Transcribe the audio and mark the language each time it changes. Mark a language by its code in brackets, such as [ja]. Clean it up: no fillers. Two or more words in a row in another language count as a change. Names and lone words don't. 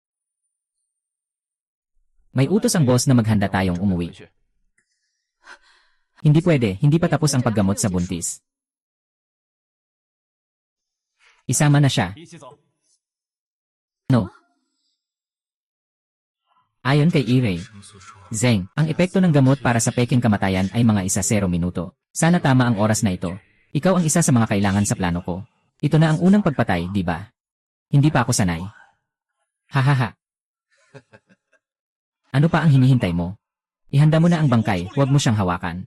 [tl] May utos ang boss na maghanda tayong [zh] 回 [tl] umuwi. [zh] 去。 [tl] Hindi pwede, hindi pa tapos ang paggamot sa buntis. Isama na siya. [zh] 一起走。 [tl] No. Ayon kay Irene, [zh] 生所说， [tl] Zeng, ang epekto ng gamot para sa peking kamatayan ay mga 1-0 minuto. Sana tama ang oras na ito. Ikaw ang isa sa mga kailangan sa plano ko. Ito na ang unang pagpatay, di ba? Hindi pa ako sanay. Hahaha. Ano pa ang hinihintay mo? Ihanda mo na ang bangkay, huwag mo siyang hawakan.